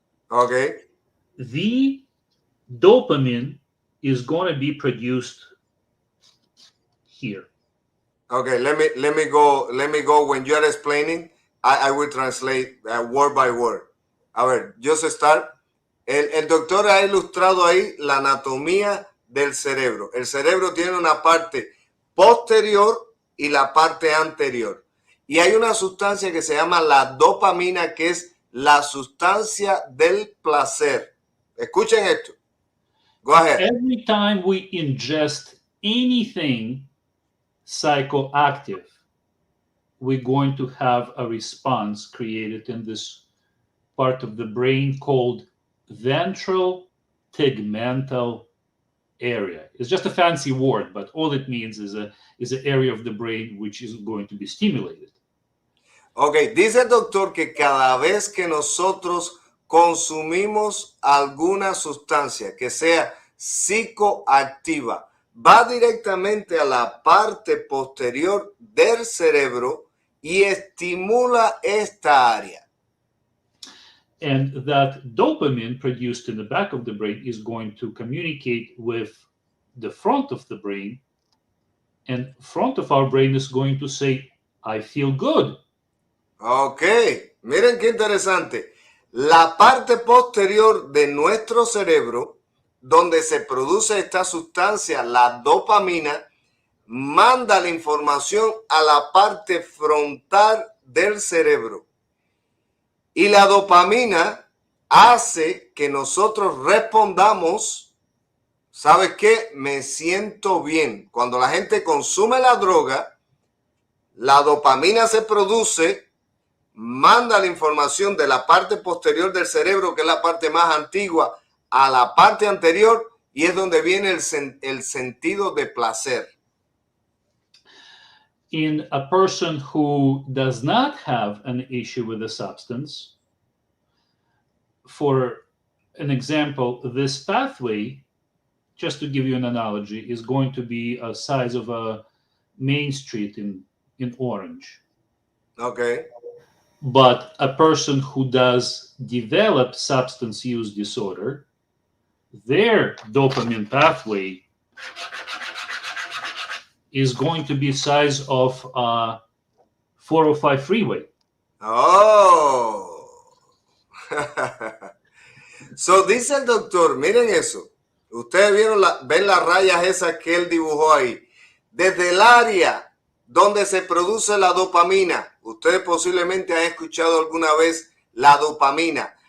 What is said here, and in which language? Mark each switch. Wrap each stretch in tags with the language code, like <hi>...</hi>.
<en>Okay. The dopamine is going to be produced here. Okay, let me go. When you are explaining, I will translate word by word.</en> <es>A ver,</es> <en>just start.</en> <es>El doctor ha ilustrado ahí la anatomía del cerebro. El cerebro tiene una parte posterior y la parte anterior. Y hay una sustancia que se llama la dopamina, que es la sustancia del placer. Escuchen esto.</es> <en>Go ahead. Every time we ingest anything psychoactive, we're going to have a response created in this part of the brain called ventral tegmental area. It's just a fancy word, but all it means is an area of the brain which is going to be stimulated.</en> <es>Ok, dice el doctor que cada vez que nosotros consumimos alguna sustancia que sea psicoactiva, va directamente a la parte posterior del cerebro y estimula esta área.</es> <en>And that dopamine produced in the back of the brain is going to communicate with the front of the brain, and front of our brain is going to say, I feel good.</en> <es>Ok, miren qué interesante. La parte posterior de nuestro cerebro, donde se produce esta sustancia, la dopamina, manda la información a la parte frontal del cerebro. Y la dopamina hace que nosotros respondamos, ¿sabes qué? Me siento bien. Cuando la gente consume la droga, la dopamina se produce, manda la información de la parte posterior del cerebro, que es la parte más antigua, a la parte anterior, y es donde viene el sentido de placer.</es> <en>In a person who does not have an issue with the substance, for an example, this pathway, just to give you an analogy, is going to be a size of a main street in Orange. Okay. But a person who does develop substance use disorder, their dopamine pathway is going to be size of 405 freeway. Oh.</en> <es>So dice el doctor, miren eso. Ustedes ven las rayas esas que él dibujó ahí. Desde el área donde se produce la dopamina. Ustedes posiblemente han escuchado alguna vez la dopamina.</es>